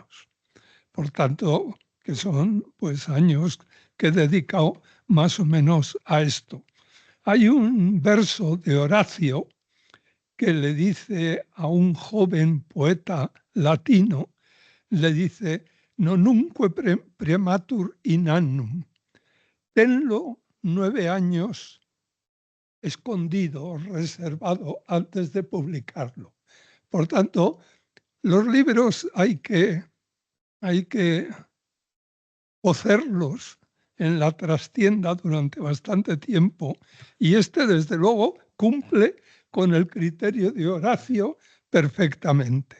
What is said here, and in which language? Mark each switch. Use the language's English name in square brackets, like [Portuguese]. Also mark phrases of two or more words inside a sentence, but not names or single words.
[Spanish] Por tanto, que son pues años que he dedicado más o menos a esto. Hay un verso de Horacio que le dice a un joven poeta latino, le dice, [Latin] nonunque prematur in annum, [Spanish] tenlo 9 años escondido, reservado antes de publicarlo. Por tanto, los libros hay que cocerlos en la trastienda durante bastante tiempo y este, desde luego, cumple con el criterio de Horacio perfectamente.